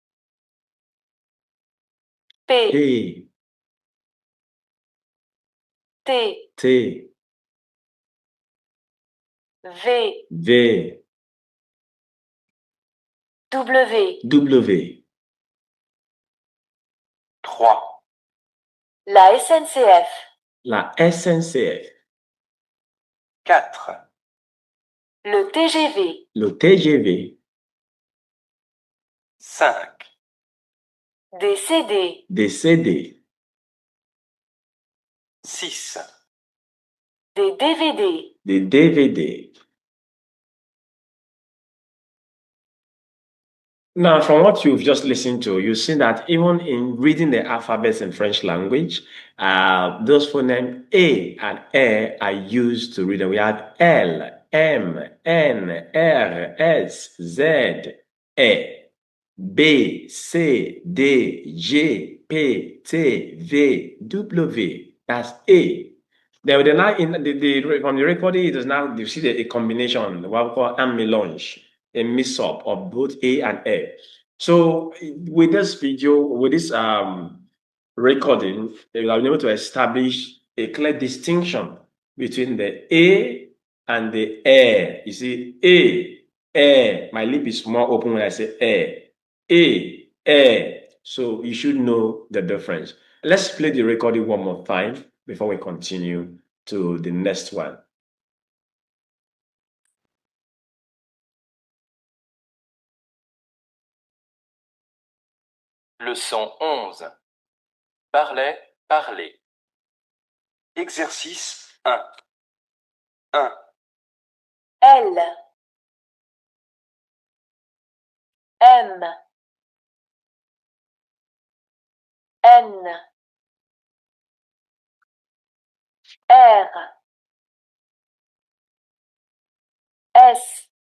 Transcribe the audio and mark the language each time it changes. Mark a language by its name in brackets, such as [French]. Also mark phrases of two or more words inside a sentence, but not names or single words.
[French] P, P, T, T, V, V, W. W. 3, La SNCF. La SNCF. 4, Le TGV. Le TGV. 5, Des CD. Des CD. 6, Des DVD. Des DVD. [English] Now, from what you've just listened to, you see that even in reading the alphabets in French language, those phonemes A and E are used to read them. We have L, M, N, R, S, Z, E, B, C, D, G, P, T, V, W. That's A. Then now from the recording, it is now you see a combination, what we call a melange, a mix-up of both A and A. So with this video, with this recording, we have been able to establish a clear distinction between the A and the air. You see, air. My lip is more open when I say air, air. So you should know the difference. Let's play the recording one more time before we continue to the next one. [French] Leçon 11. Parler, parler. Exercice 1. 1, L. M. N. R. S.